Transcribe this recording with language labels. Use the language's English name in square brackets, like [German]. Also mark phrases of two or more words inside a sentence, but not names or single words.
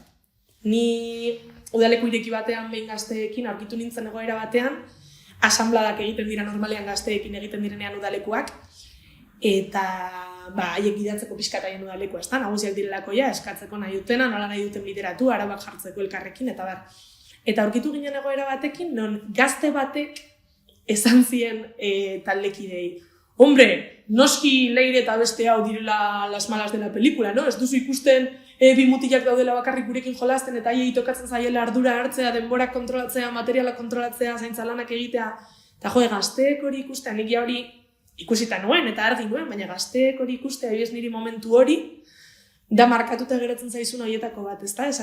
[Basque] Ni udaleku ireki batean behin gazteekin aurkitu nintzen egoera batean, asambladak egiten dira normalean gazteekin egiten direnean udalekuak, eta haiek gidatzeko pixkat haien udalekua, ez da, nagusiak direlako eskatzeko nahi dutena, nola nahi duten bideratu, arauak jartzeko elkarrekin, eta bar. Eta aurkitu ginen egoera batekin, non gazte batek esan zien taldekidei. [Spanish] Hombre, [Basque] noski Leire eta beste hau direla [Spanish] las malas de la película, no? [Basque] Ez duzu ikusten bi mutilak daudela bakarrik gurekin jolasten eta haiei tokatzen zaiela ardura hartzea, denbora kontrolatzea, materiala kontrolatzea, zaintza lanak egitea. Eta gazteek hori ikustea, nik hori ikusita nuen eta argi nuen, baina gazteek hori ikustea, ez niri momentu hori, da markatuta geratzen zaizun horietako bat, ez da?